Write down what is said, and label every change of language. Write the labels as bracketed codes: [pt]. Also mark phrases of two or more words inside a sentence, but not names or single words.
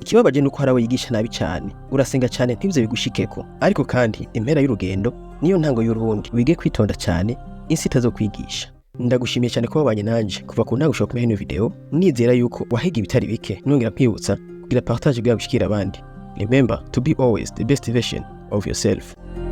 [rn] Ikibabaje nuko hari abo yigisha nabi cyane, urasenga cyane ntibize bigushikeko. Ariko kandi impera y'urugendo niyo ntango y'urundi, wige kwitonda cyane isi itazokwigisha. Ndagushimiye cyane ko wabanye nanje kuva ku ntango ushobora kumenya ino video. Nizera yuko wahiga ibitari bike, nongera kwibutsa kugira partage bwa gushikira abandi. [en] Remember to be always the best version of yourself.